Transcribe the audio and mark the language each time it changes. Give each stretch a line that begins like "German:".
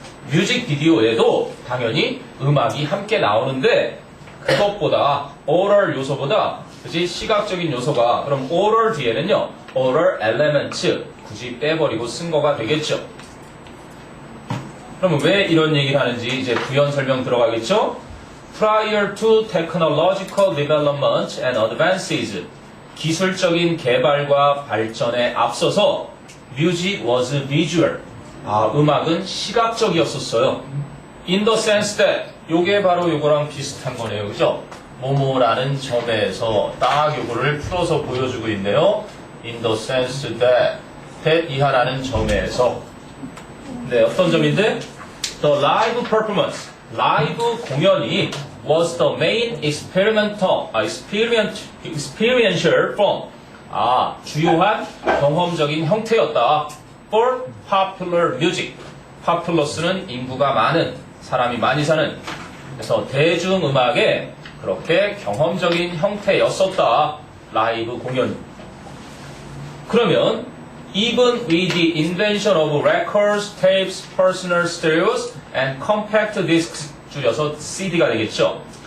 Korean: 뮤직비디오에도 당연히 음악이 함께 나오는데 그것보다 oral 요소보다 그치 시각적인 요소가 그럼 oral 뒤에는요
English: oral elements
Korean: 굳이 빼버리고 쓴 거가 되겠죠. 그러면 왜 이런 얘기를 하는지 이제 부연 설명 들어가겠죠.
English: Prior to technological development and advances
Korean: 기술적인 개발과 발전에 앞서서
English: music was visual
Korean: 음악은 시각적이었었어요.
English: In the sense that
Korean: 요게 바로 요거랑 비슷한 거네요. 그죠? 뭐뭐라는 점에서 딱 요거를 풀어서 보여주고 있네요.
English: In the sense that
Korean: 이하라는 점에서 네, 어떤 점인데?
English: The live performance
Korean: 라이브 공연이
English: was the main experiential form
Korean: 주요한 경험적인 형태였다.
English: For popular music.
Korean: populous는 인구가 많은, 사람이 많이 사는. 그래서 대중음악의 그렇게 경험적인 형태였었다. 라이브 공연. 그러면
English: even with the invention of records, tapes, personal stereos, and compact discs
Korean: 줄여서 CD가 되겠죠.